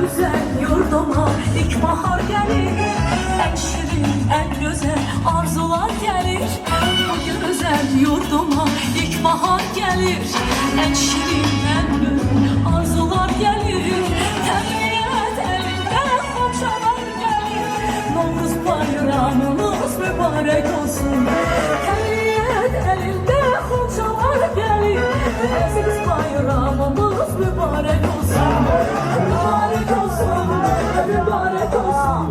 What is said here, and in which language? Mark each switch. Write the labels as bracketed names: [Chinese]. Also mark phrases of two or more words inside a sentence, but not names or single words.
[Turkish] Yurduma ilk bahar gelir, en şirin, en güzel arzular gelir. Bu güzel yurduma ilkbahar gelir. En şirin en gül arzular gelir. [Azerbaijani] Təbiət elində xoşalar gəlir. Novruz bayramımız mübarək olsun. Təbiət elində xoşalar gəlir. Əziz bayramımız mübarək olsun. Mübarək olsun, mübarək olsun.